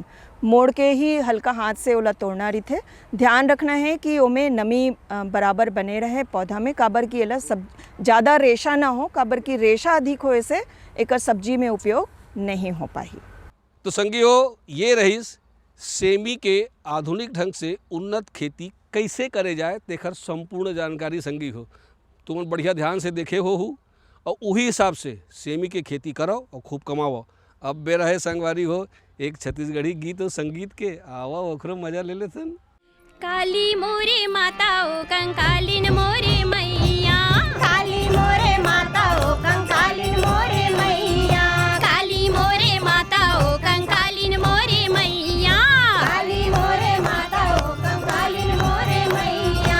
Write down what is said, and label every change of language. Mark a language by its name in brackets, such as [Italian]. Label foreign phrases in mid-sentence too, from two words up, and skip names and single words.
[Chhattisgarhi] मोड़ के ही हल्का हाथ से ओला तोड़ना रही थे। ध्यान रखना है कि ओमें नमी बराबर बने रहे पौधा में, काबर की एला सब ज़्यादा रेशा ना हो, काबर की रेशा अधिक होए से एकर सब्जी में उपयोग नहीं हो पाई। तो संगियो ये रही सेमी के आधुनिक ढंग से उन्नत खेती कैसे करे जाए तेखर संपूर्ण जानकारी संगी हो तुम बढ़िया ध्यान से देखे हो और वही हिसाब से सेमी के खेती करो और खूब कमाओ। अब बेरा है संगवारी हो एक छत्तीसगढ़ी गीत और संगीत के आवा ओकरो मजा ले लेथन। काली मोरे माता ओ कंकालिन मोरे मैया, काली मोरे माता ओ कंकालिन मोरे मैया, काली मोरे माता ओ कंकालिन मोरे मैया, काली मोरे माता ओ कंकालिन मोरे मैया।